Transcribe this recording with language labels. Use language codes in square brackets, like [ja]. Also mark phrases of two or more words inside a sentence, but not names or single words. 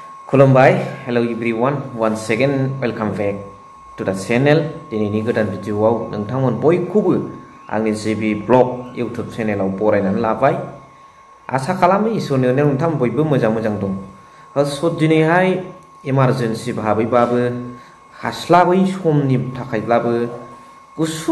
[brx] खुलुमबाय [en] hello everyone once again welcome back to the channel [brx] दिनैनि गोदान भिडियोआव नोंथांमोन बयखौबो आंनि जिबि ब्लग YouTube चेनेलाव बरायनानै लाबाय आसा खालामो इसोरनि अननायाव नोंथांमोन बयबो मोजां दं स' दिनैहाय इमारजेन्सि भाबैबाबो हास्लाबै समनि थाखायब्लाबो गुसुं